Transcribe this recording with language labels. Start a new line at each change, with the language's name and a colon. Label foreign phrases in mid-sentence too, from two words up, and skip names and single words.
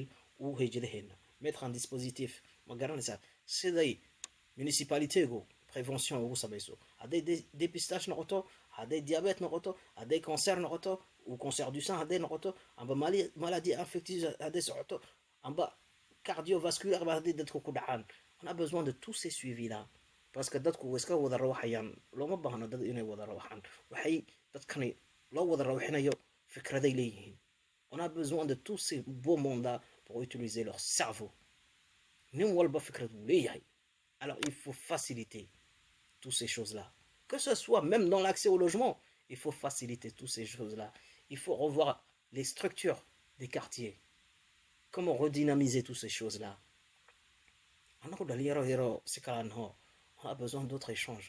Somali: ou hejadaheena
French: mettre un dispositif
Somali: ma garanaysaa siday municipalitégu prévention ugu samayso hadday dépistage noqoto hadday diabète noqoto hadday cancer noqoto ou
French: cancer du sang
Somali: hadday noqoto amba
French: maladie infectieuse
Somali: hadday socoto amba cardiovasculaire ba hadday dadku ku dhacaan
French: on a besoin de tous ces suivis là parce que
Somali: dadku way iska wada rawaxayaan looma baahno dad inay wada rawaxaan waxay dadkani loo wada rawaxinayo fikraday leeyihiin
French: on a besoin de tous ces beaux mondes pour utiliser leur cerveau
Somali: nin walba fikrad uu leeyahay
French: alors il faut faciliter toutes ces choses-là. Que ce soit même dans l'accès au logement, il faut faciliter toutes ces choses-là. Il faut revoir les structures des quartiers. Comment redynamiser toutes ces choses-là. On a besoin d'autres échanges.